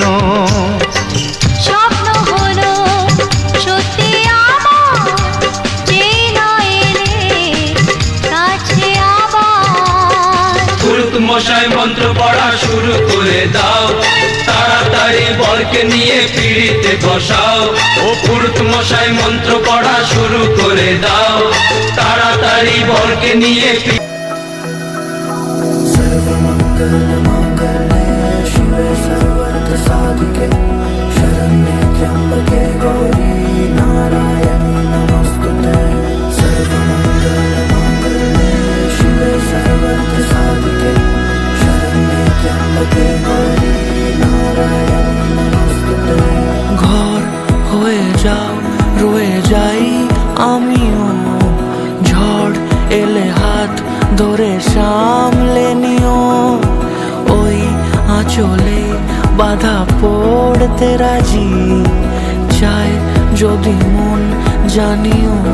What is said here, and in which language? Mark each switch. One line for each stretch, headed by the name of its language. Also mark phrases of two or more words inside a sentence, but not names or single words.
Bangla: স্বপ্ন হলো সত্যি আমার, চেনা এলে কাছে আবার। পুরুত মশাই মন্ত্র পড়া শুরু করে দাও, তাড়াতাড়ি বরকে নিয়ে পিড়িতে বসাও। ও পুরুত মশাই মন্ত্র পড়া শুরু করে দাও, তাড়াতাড়ি বরকে নিয়ে
Sanskrit: शिवे सर्वर्थ साधिके शरण्ये त्र्यंबके गौरी नारायणी नमोस्तुते। सर्वमंगलमांगल्ये शिवे सर्वर्थ साधिके शरण्ये त्र्यंबके गौरी नारायणी नमोस्तुते।
Bangla: ঘর হয়ে যাও রয়ে যাই আমিও, ঝড় এলে হাত ধরে সামলে নিও। ওই আঁচলে বাধা পড়তে রাজি, চাই যদি মন জানিও।